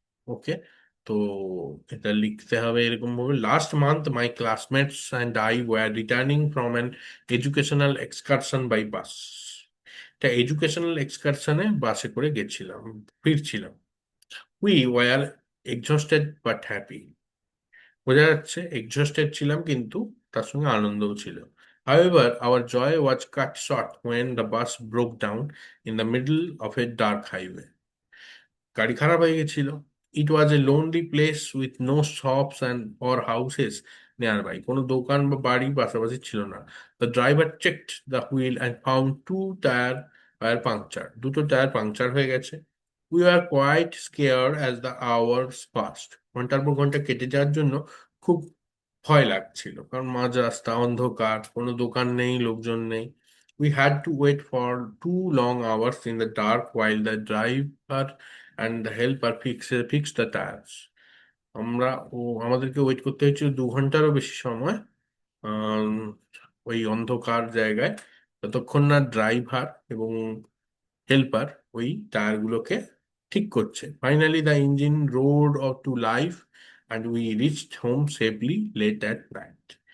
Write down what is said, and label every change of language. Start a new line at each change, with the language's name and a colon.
Bangla: ওকে, তো এটা লিখতে হবে এরকম ভাবে,
English: Last month my classmates and I were returning from an educational excursion by bus.
Bangla: এটা এডুকেশনাল এক্সকারশনে বাসে করে গেছিলাম, ফিরছিলাম।
English: We were exhausted but happy.
Bangla: বোঝা যাচ্ছে এক্সস্টেড ছিলাম কিন্তু তার সঙ্গে আনন্দও ছিল।
English: However, our joy was cut short when the bus broke down in the middle of a dark highway.
Bangla: গাড়ি খারাপ হয়ে গেছিল।
English: It was a lonely place with no shops and or houses nearby.
Bangla: কোনো দোকান বা বাড়ি পাশাপাশি ছিল না।
English: The driver checked the wheel and found tyre puncture.
Bangla: দুটো টায়ার পাংচার হয়ে গেছে।
English: We are quite scared as the hours passed.
Bangla: ঘন্টার পর ঘন্টা কেটে যাওয়ার জন্য খুব ভয় লাগছিল, কারণ মাঝ রাস্তা, অন্ধকার, কোনো দোকান নেই, লোকজন নেই।
English: We had to wait for 2 long hours in the dark while the driver and the helper fix the tires.
Bangla: আমরা আমাদেরকে ওয়েট করতে হয়েছিল 2 ঘন্টারও বেশি সময়, আম, ওই অন্ধকার জায়গায়, যতক্ষণ না ড্রাইভার এবং হেল্পার ওই টায়ারগুলোকে ঠিক করছে।
English: Finally the engine roared off to life and we reached home safely late at night.